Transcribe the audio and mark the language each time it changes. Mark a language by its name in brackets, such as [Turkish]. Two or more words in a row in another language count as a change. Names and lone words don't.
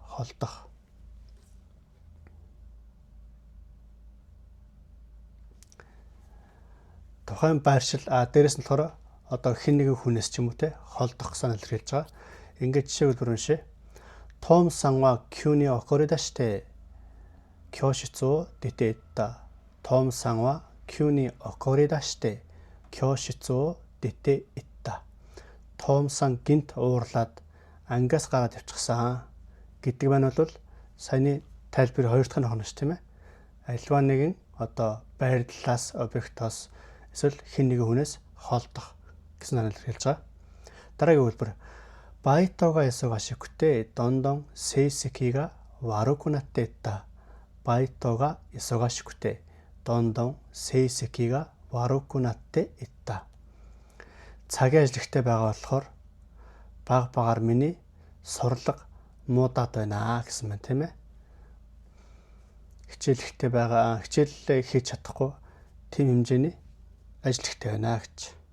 [Mongolian] Холдох. Тухайн байршил дээрэс нь болохоор хэн нэгэн хүнээс ч юм уу те холдох гэсэн илэрхийлж байгаа. Ингээд жишээ хэлбэр уншээ. [Japanese] Том сан は急に怒り出して教室を出て行った. Том сан は急に怒り出して教室を出て行った. [Mongolian] Том сан гинт уурлаад ангиас гараад явчихсан гэдэг маань бол саяны тайлбар хоёр дахь нь хонож тийм ээ. Альва нэгэн одоо байрлалаас, объектоос эсвэл хэн нэгэн хүнээс холдох гэсэн санаалт хэлж байгаа. Дараагийн хэлбэр [Japanese] バイトが忙しくてどんどん成績が悪くなっていった。バイトが忙しくてどんどん成績が悪くなっていった. [Mongolian] Цагийн ажиллагтай байгаа болохоор баг багаар миний сурлага муудаад байна гэсэн мэн тийм ээ. Хичээлтэй байгаа, хичээлээ хийж чадахгүй тийм хэмжээний ажиллагтай байна гэж.